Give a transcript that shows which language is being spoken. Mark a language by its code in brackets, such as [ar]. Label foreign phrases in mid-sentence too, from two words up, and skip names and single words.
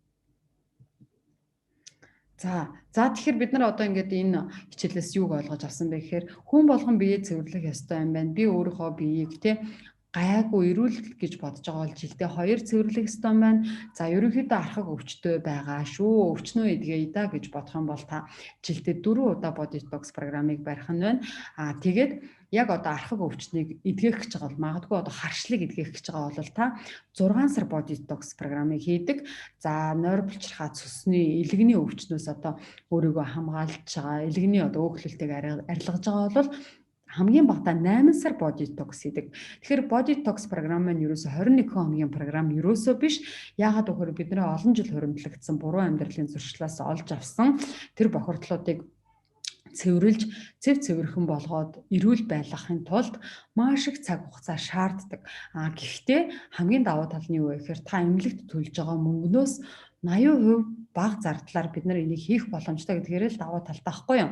[mn] За тэгэхээр бид нар одоо ингээд энэ хичээлээс юуг ойлгож авсан бэ гэхээр хүн болгон биеэ цэвэрлэх ёстой юм байна. Би өөрийнхөө биеийг гайгүй эрүүл гэж бодож байгаа бол жилдээ 2 цэвэрлэх ёстой байна. За ерөнхийдөө архаг өвчтөй байгаа шүү. Өвчнөө эдгээе да гэж бодох юм бол та жилдээ 4 удаа [en] body detox [mn] програмыг барих нь байна. Тэгээд яг одоо архаг өвчнийг эдгэх гэж байгаа бол магадгүй одоо харшлыг эдгэх гэж байгаа бол та 6 сар [en] body detox [mn] програмыг хийдэг. За нойр булчирхаа цусны элэгний өвчнөөс одоо өөрийгөө хамгаалж байгаа, элэгний одоо өөхлөлтийг арилгаж байгаа бол хамгийн багадаа 8 сар [en] body detox [mn] хийдэг. Тэгэхээр [en] body detox [mn] програм маань ерөөсө 21 хоногийн програм ерөөсөө биш. Яагаад гэвэл бидний олон жил хуримтлагдсан буруу амьдралын зуршлаас олж авсан тэр бохирдлуудыг цэвэрлж цэвэрхэн болгоод эрүүл байлгахын тулд маш их цаг хугацаа шаарддаг. Гэхдээ хамгийн давуу тал нь юу вэ гэхээр та эмнэлэгт төлж байгаа мөнгнөөс 80% бага зардлаар бид нар энийг хийх боломжтой гэдгээрээ л давуу талтай байхгүй юу.